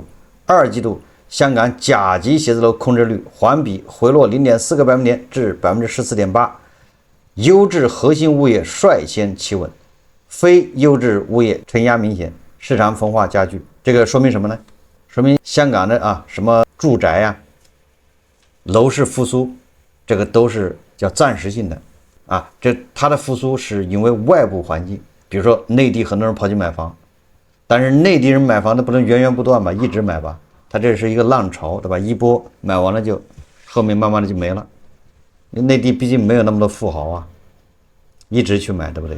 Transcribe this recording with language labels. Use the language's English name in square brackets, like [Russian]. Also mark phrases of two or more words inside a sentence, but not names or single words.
[Chinese] 二季度香港甲级寫字樓空置率環比回落0.4個百分點至14.8%，優質核心物業率先企穩，非優質物業承壓明顯，市場分化加劇。這個說明什麼呢？說明香港的什麼住宅樓市復甦，這個都是叫暫時性的它的復甦是因為外部環境，比如說內地很多人跑去買房，但是内地人買房的不能源源不斷吧，一直買吧，它這是一個浪潮，对吧？一波買完了就後面慢慢的就没了。内地畢竟沒有那麼多富豪一直去買，對不對？